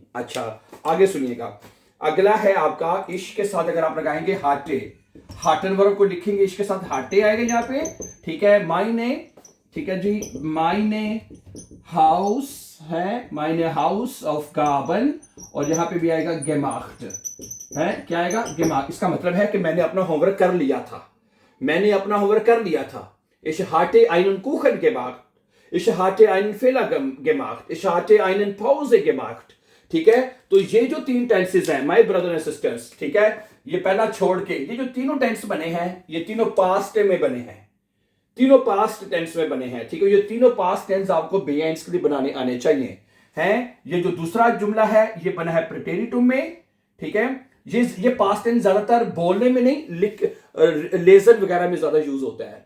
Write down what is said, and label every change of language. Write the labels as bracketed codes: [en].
[hi] अच्छा, आगे सुनिएगा। अगला है आपका इश के साथ अगर आप लगाएंगे हाटे, हाटन वर्ब को लिखेंगे, इश के साथ हाटे आएगा यहां पे। ठीक है। माइने, ठीक है जी, माइने हाउस है, माइने हाउस ऑफ गाबन, और यहां पे भी आएगा गेमाख्ट है। क्या आएगा। गेमाख्ट। इसका मतलब है कि मैंने अपना होमवर्क कर लिया था, मैंने अपना होमवर्क कर लिया था। [de] Ich hatte einen Kuchen gemacht. Ich hatte einen Fehler gemacht. Ich hatte eine Pause gemacht. [hi] ठीक है, तो ये जो 3 टेंसेस हैं [en] my brother and sisters, [hi] ठीक है, ये पहला छोड़ के ये जो तीनों टेंस बने हैं ये तीनों पास्ट में बने हैं, तीनों पास्ट टेंस में बने हैं। ठीक है, ये तीनों पास्ट टेंस आपको बिहेवियर्स के लिए बनाने आने चाहिए हैं। ये जो दूसरा जुमला है ये बना है प्रेटेरिटुम में। ठीक है, ये पास्ट टेंस ज्यादातर बोलने में नहीं, लेजर वगैरह में ज्यादा यूज होता है।